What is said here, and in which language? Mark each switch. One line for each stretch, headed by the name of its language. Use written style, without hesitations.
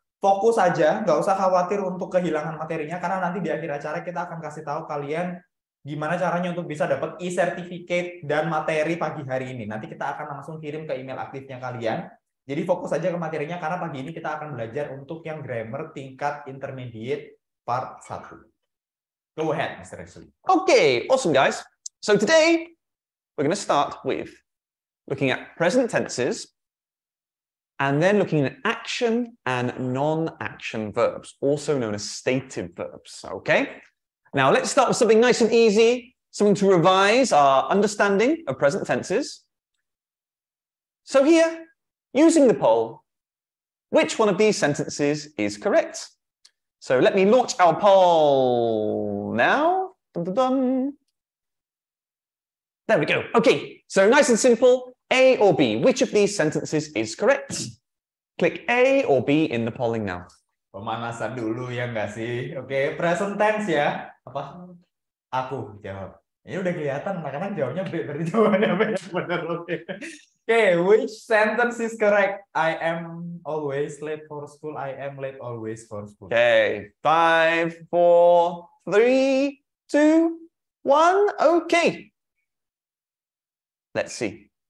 Indonesian: Fokus aja, nggak usah khawatir untuk kehilangan materinya, karena nanti di akhir acara kita akan kasih tahu kalian gimana caranya untuk bisa dapat e-certificate dan materi pagi hari ini. Nanti kita akan langsung kirim ke email aktifnya kalian. Jadi fokus aja ke materinya, karena pagi ini kita akan belajar untuk yang grammar tingkat intermediate part 1.
English: Go ahead, Mr. Ashley. Okay, awesome, guys. So today, we're going to start with looking at present tenses and then looking at action and non-action verbs, also known as stative verbs, okay? Now, let's start with something nice and easy, something to revise our understanding of present tenses. So here, using the poll, which one of these sentences is correct? So let me launch our poll now. Dun, dun, dun. There we go. Okay, so nice and simple. A or B, which of these sentences is correct? Click A or B in the polling now.
Indonesian: Pemanasan dulu ya nggak sih? Oke, present tense ya. Apa? Aku jawab. Ini udah kelihatan, anak-anak jawabnya B, berarti jawabannya B yang benar. Oke.
English: Okay, which sentence is correct? I am always late for school. I am late always for school. Okay, 5, 4, 3, 2, 1. Okay. Let's see.